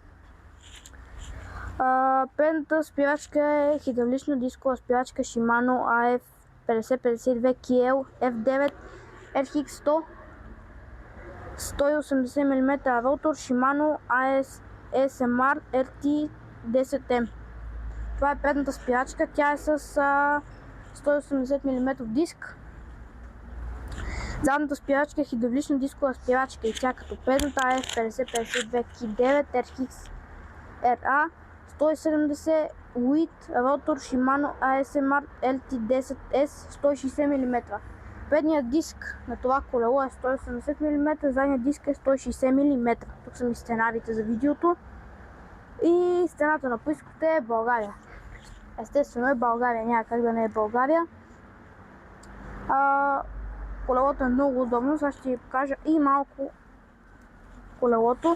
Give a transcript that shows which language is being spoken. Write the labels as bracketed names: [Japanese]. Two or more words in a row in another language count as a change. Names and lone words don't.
[Bulgarian] Предната спирачка е хидравлична дискова спирачка Shimano AF5052KL F9 RX 100 180 мм ротор Shimano ASMR RT 10M. Това е предната спирачка, тя е с 180 мм диск. Задната спирачка е хидравлична дискова спирачка и тя като предната AF5052K9 RX RA 170 Wheat ротор Shimano ASMR LT10S 160 мм. Предният диск на това колело е 180 мм, задният диск е 160 мм. Тук са ми сценарите за видеото. И стената на поиската е България. Естествено е България, няма как да не е България. Колелото е много удобно, сега ще ви покажа и малко колелото.